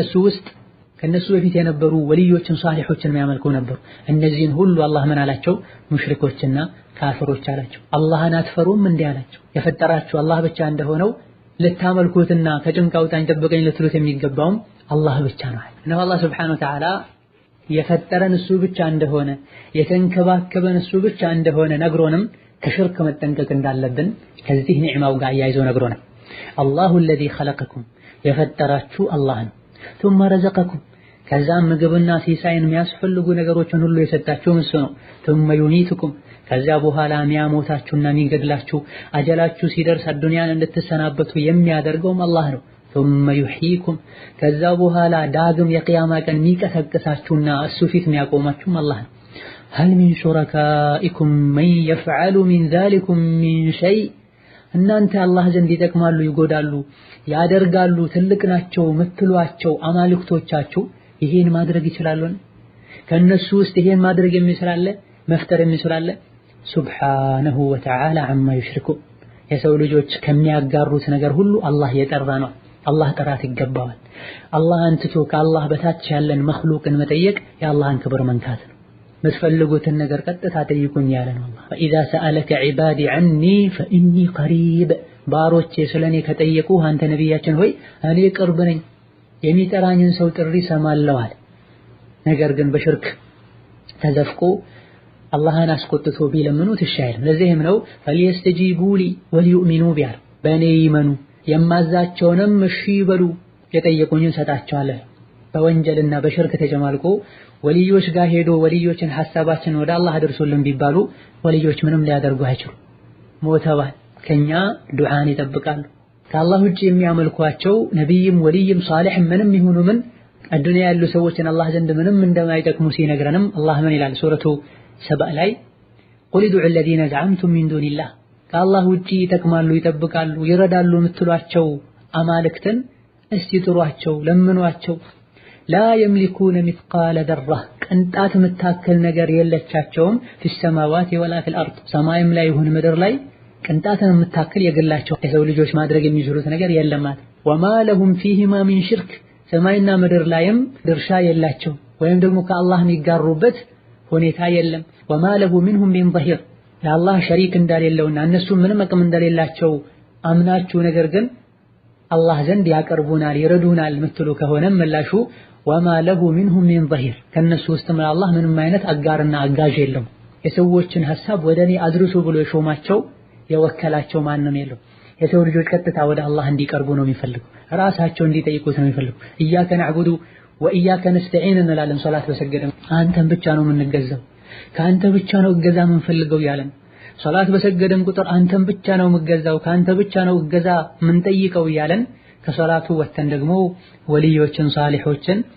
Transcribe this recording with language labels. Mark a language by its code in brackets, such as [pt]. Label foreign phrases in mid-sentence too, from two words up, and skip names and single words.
[am] ከነሱ በፊት የነበሩ ወልዮችን ሷሊሖችን የሚያመልኩ ነበር እነዚህን ሁሉ አላህ ምን አላቸው ሙሽሪኮችና ካፊሮች አላቸው አላህን አትፈሩም እንዴ አላቸው የፈጠራችሁ አላህ ብቻ እንደሆነው ልታመልኩትና ከጭንቅ አውጣኝ ጠብቀኝ ልትሉት የሚገባውም አላህ ብቻ ነው እና አላህ [ar] سبحانه وتعالى [am] የፈጠረን እሱ ብቻ እንደሆነ የተንከባከበን እሱ ብቻ እንደሆነ ነግሮንም ከሽርክ መጠንቀቅ እንዳለብን ከዚህ ኒዕማው ጋር ያይዘው ነግሮናል አላሁ [ar] الذي خلقكم [am] የፈጠራችሁ አላህ ነው [ar] ثم رزقكم [am] ከዛም ምግብና ሲሳይን የሚያስፈልጉ ነገሮችን ሁሉ የሰጣችሁ እሱ ነው [ar] ثم يميتكم [am] ከዛ በኋላ የሚያሞታችሁና የሚገድላችሁ አጀላችሁ ሲደርስ አዱንያን እንድትሰናበቱ የሚያደርገውም አላህ ነው [ar] ثم يحييكم [am] ከዛ በኋላ ዳግም የቂያማ ቀን የሚቀሰቅሳችሁና እሱ ፊት የሚያቆማችሁም አላህ ነው [ar] هل من شركائكم من يفعل من ذلكم من شيء [am] እናንተ አላህ ዘንድ ይጠቅማሉ ይጎዳሉ ያደርጋሉ ትልቅ ናቸው ምትሏቸው አማልክቶቻችሁ ይሄን ማድረግ ይችላሉ ከነሱ ውስጥ ይሄን ማድረግ የሚችላል መፍጠር የሚችላል [ar] سبحانه وتعالى عما يشركون [am] የሰው ልጆች ከሚያጋሩት ነገር ሁሉ አላህ የጠራ ነው አላህ ጥራት ይገባዋል አላህን ትቶ ከአላህ በታች ያለን መኽሉቅን መጠየቅ የአላህን ክብር መንካት ነው ምትፈልጉትን ነገር ቀጥታ ጠይቁኝ ያለ ነው አላህ [ar] فإذا سألك عبادي عني فإني قريب [am] ባሮቼ ስለኔ ከጠየቁ አንተ ነብያችን ሆይ እኔ ቅርብ ነኝ የሚጠራኝን ሰው ጥሪ ሰማለሁ አለ ነገር ግን በሽርክ ተዘፍቆ አላህን አስቆጥቶ ቢለምኑት ይሻላል ለዚህም ነው [ar] فليستجيبوا لي وليؤمنوا بي [am] በእኔ ይመኑ የማዛቸውንም እሺ ይበሉ የጠየቁኝን ሰጣቸዋለሁ በወንጀልና በሽርክ ተጀማልቆ ወልዮች ጋር ሄዶ ወልዮችን ሐሳባችን ወደ አላህ አድርሱልን ቢባሉ ወልዮች ምንም ሊያደርጉ አይችሉም ሞተዋል ከኛ ዱዓን ይጠብቃሉ ከአላህ ውጪ የሚያመልኳቸው ነብይም ወልይም ሷሊህም ምንም ይሁኑ ምን አዱንያ ያሉ ሰዎችን አላህ ዘንድ ምንም እንደማይጠቅሙ ሲነግረንም አላህ ምን ይላል ሱረቱ ሰባ ላይ [ar] قل ادعوا الذين زعمتم من دون الله [am] ከአላህ ውጪ ይጠቅማሉ ይጠብቃሉ ይረዳሉ የምትሏቸው አማልክትን እስቲ ጥሯቸው ለምኗቸው لا [ar] يملكون مثقال ذرة [am] ቅንጣት የምታክል ነገር የለቻቸውም [ar] في السماوات ولا في الأرض [am] ሰማይም ላይ ይሁን ምድር ላይ ቅንጣትን የምታክል የግላቸው የሰው ልጆች ማድረግ የሚችሉት ነገር የለም [ar] وما لهم فيهما من شرك [am] ሰማይና ምድር ላይም ድርሻ የላቸው ወይም ደግሞ ከአላህ የሚጋሩበት ሁኔታ የለም [ar] وما له منهم من ظهير [am] ለአላህ ሸሪክ እንደሌለውና እነሱ ምንም አቅም እንደሌላቸው አምናችሁ ነገር ግን አላህ ዘንድ ያቀርቡናል ይረዱናል ምትሉ ከሆነ መላሹ [ar] وما له منهم من ظهير [am] ከነሱ ውስጥም አላህ ምንም አይነት አጋርና አጋዥ የለም የሰዎችን ሐሳብ ወደኔ አድርሱ ብሎ የሾማቸው የወከላቸው ማንንም የለም የሰው ልጆች ቀጥታ ወደ አላህ እንዲቀርቡ ነው የሚፈልጉ ራሳቸው እንዲጠይቁት ነው የሚፈልጉ [ar] إياك نعبد وإياك نستعين [am] እንላለን ሶላት በሰገደን አንተን ብቻ ነው የምንገዛው ካንተ ብቻ ነው እገዛ የምንፈልገው ያለን ሶላት በሰገደን ቁጥር አንተን ብቻ ነው የምገዛው ካንተ ብቻ ነው እገዛ የምንጠይቀው ያለን ከሶላቱ ወተን ደግሞ ወልዮችን ሷሊሖችን